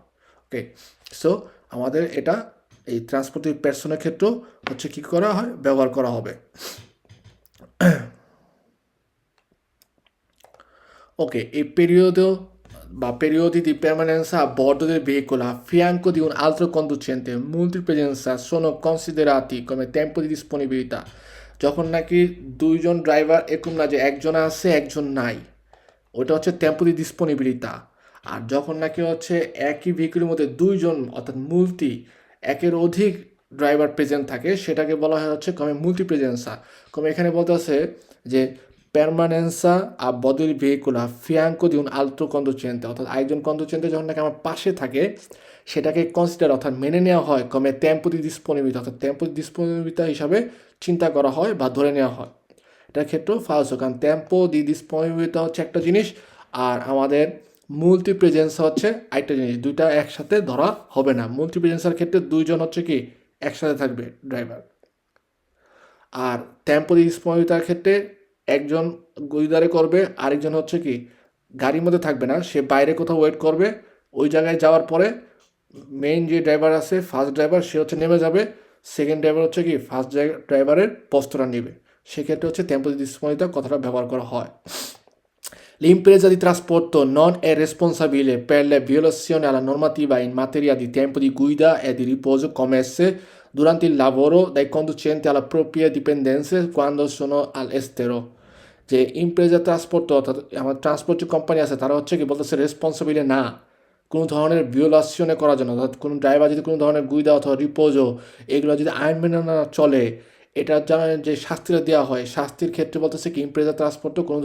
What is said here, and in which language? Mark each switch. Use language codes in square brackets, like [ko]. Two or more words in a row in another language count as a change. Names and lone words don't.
[bn] ওকে, সো আমাদের এটা এই ট্রান্সপোর্টের পার্সনের ক্ষেত্রেও হচ্ছে কী করা হয়, ব্যবহার করা হবে। ওকে, এই পিরিয়ডও [it] ma periodi di permanenza a bordo del veicolo a fianco di un altro conducente multipresenza sono considerati come tempo di disponibilità [bn] যখন নাকি দুইজন ড্রাইভার এরকম না যে একজন আছে একজন নাই ওটা হচ্ছে টেম্পোরারি ডিসপোনিবিলিটা আর যখন নাকি হচ্ছে একই ভেহিকলের মধ্যে দুইজন অর্থাৎ মুলটি একের অধিক ড্রাইভার প্রেজেন্ট থাকে সেটাকে বলা হয় হচ্ছে [it] come multi presenza come [bn] এখানে বলতে আছে যে [it] permanenza a bordo del veicolo a fianco di un altro conducente [bn] অর্থাৎ একজন কন্ডুচেন্টে যখন নাকি আমার পাশে থাকে সেটাকে কনসিডার অর্থাৎ মেনে নেওয়া হয় [it] come tempo di disponibilità [bn] অর্থাৎ [it] tempo di disponibilità [bn] হিসাবে চিন্তা করা হয় বা ধরে নেওয়া হয় এটার ক্ষেত্রেও ফালসো কারণ [it] tempo di disponibilità [bn] হচ্ছে একটা জিনিস আর আমাদের [it] multi presenza [bn] হচ্ছে আরেকটা জিনিস দুইটা একসাথে ধরা হবে না [it] multi presenza [bn] ক্ষেত্রে দুইজন হচ্ছে কি একসাথে থাকবে ড্রাইভার আর [it] tempo di disponibilità [bn] ক্ষেত্রে একজন গুইদারে করবে আরেকজন হচ্ছে কি গাড়ির মধ্যে থাকবে না সে বাইরে কোথাও ওয়েট করবে ওই জায়গায় যাওয়ার পরে মেইন যে ড্রাইভার আছে ফার্স্ট ড্রাইভার সে হচ্ছে নেমে যাবে সেকেন্ড ড্রাইভার হচ্ছে কি ফার্স্ট ড্রাইভারের পোস্টটা নেবে সেক্ষেত্রে হচ্ছে [it] tempo di disponibilità [bn] কথাটা ব্যবহার করা হয় [it] L'impresa di trasporto non è responsabile per le violazioni alla normativa in materia di tempo di guida e di riposo commesse durante il lavoro dai conducenti alle proprie dipendenze quando sono all'estero. [bn] যে [it] impresa trasporto [bn] অর্থাৎ আমার ট্রান্সপোর্ট যে কোম্পানি আছে তারা হচ্ছে কি বলতেছে রেসপন্সিবিলি না কোনো ধরনের ভিওলাশনে করার জন্য অর্থাৎ কোনো ড্রাইভার যদি কোনো ধরনের গুইদা অথবা রিপোজো এগুলো যদি আইন মেনে না চলে এটার জন্য যে শাস্তিটা দেওয়া হয় শাস্তির ক্ষেত্রে বলতেছে কি [it] impresa trasporto [bn] কোনো